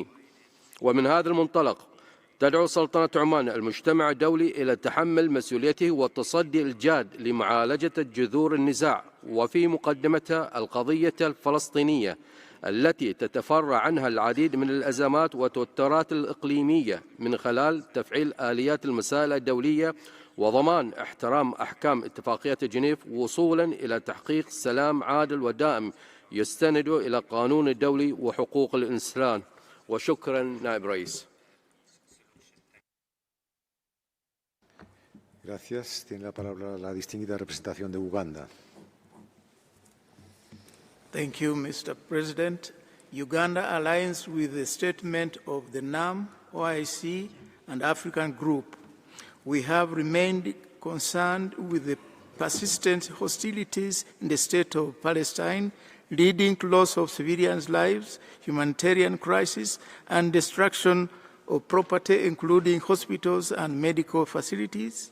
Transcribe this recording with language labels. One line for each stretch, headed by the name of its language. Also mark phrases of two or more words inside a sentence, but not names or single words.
Arabic: ومن هذا المنطلق تدعو سلطنة عمان المجتمع الدولي إلى تحمل مسؤوليته والتصدي الجاد لمعالجة جذور النزاع، وفي مقدمتها القضية الفلسطينية التي تتفرع عنها العديد من الأزمات والتوترات الإقليمية، من خلال تفعيل آليات المسائل الدولية وضمان احترام أحكام اتفاقية جنيف وصولا إلى تحقيق سلام عادل ودائم يستند إلى القانون الدولي وحقوق الإنسان. وشكرا نائب رئيس.
Spanish: Gracias. Tiene la palabra la distinguida representación de Uganda.
English: Thank you, Mr. President. Uganda aligns with the statement of the NAM, OIC, and African Group. We have remained concerned with the persistent hostilities in the state of Palestine, leading to loss of civilians' lives, humanitarian crisis, and destruction of property, including hospitals and medical facilities.